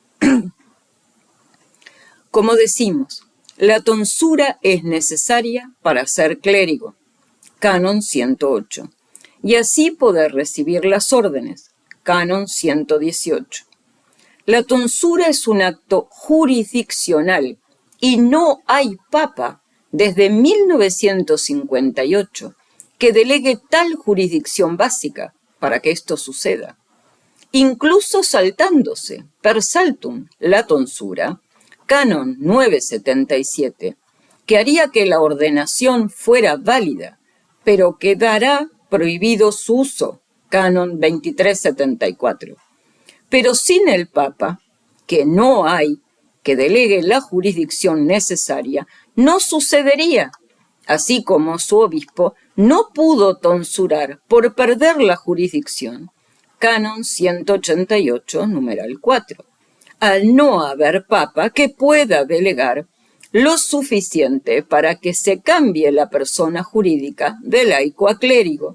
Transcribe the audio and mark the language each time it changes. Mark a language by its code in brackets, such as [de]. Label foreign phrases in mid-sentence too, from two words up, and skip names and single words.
[es] Como decimos, la tonsura es necesaria para ser clérigo, canon 108, y así poder recibir las órdenes, canon 118. La tonsura es un acto jurisdiccional y no hay papa desde 1958 que delegue tal jurisdicción básica para que esto suceda. Incluso saltándose, [la] per saltum, [es] la tonsura, canon 977, que haría que la ordenación fuera válida, pero quedará prohibido su uso, canon 2374. Pero sin el Papa, que no hay que delegue la jurisdicción necesaria, no sucedería, así como su obispo no pudo tonsurar por perder la jurisdicción, canon 188, numeral 4, al no haber Papa que pueda delegar lo suficiente para que se cambie la persona jurídica de laico a clérigo.